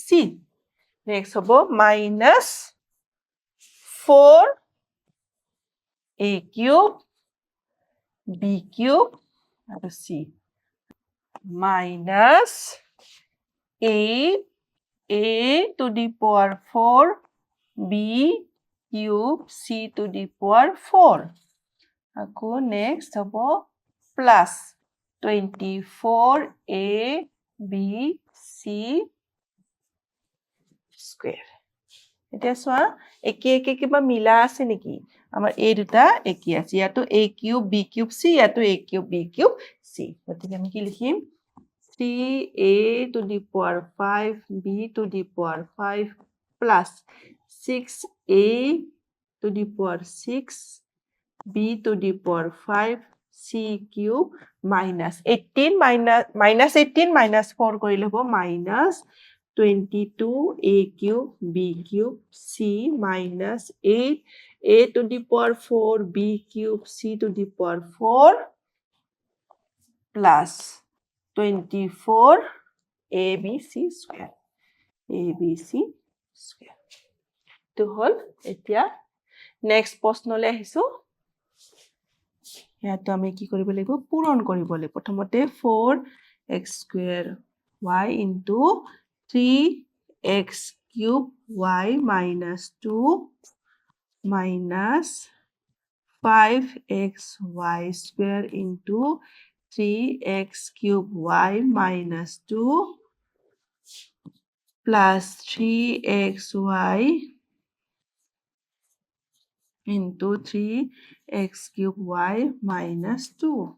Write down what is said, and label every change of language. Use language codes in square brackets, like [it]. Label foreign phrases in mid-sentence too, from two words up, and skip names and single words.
[en] Next হ'ব minus 4 a cube b cube আৰু c minus 8 a to the power 4 b cube c to the power 4. আকৌ next হ'ব plus 24 a b c square. [as] এতিয়া চোৱা একে একে কিবা মিলা আছে নেকি? আমাৰ এই দুটা একে আছে। ইয়াতো [en] a cube b cube c, [as] ইয়াতো [en] a cube b cube c. [as] গতিকে আমি কি লিখিম? [en] 3a to the power 5 b to the power 5 plus 6a to the power 6 b to the power 5 c cube minus 18 minus 18 minus 4 [as] কৰিলে হ'ব [en] minus 22 a cube b cube c minus 8 a to the power 4 b cube c to the power 4 plus 24 abc square. abc square. [as] এইটো হ'ল এতিয়া নেক্সট প্ৰশ্নলৈ আহিছো। ইয়াতো আমি কি কৰিব লাগিব? পূৰণ কৰিব লাগিব। প্ৰথমতে [en] 4x square y into 3x cube y minus 2 minus 5xy square into 3x cube y minus 2 plus 3xy into 3x cube y minus 2.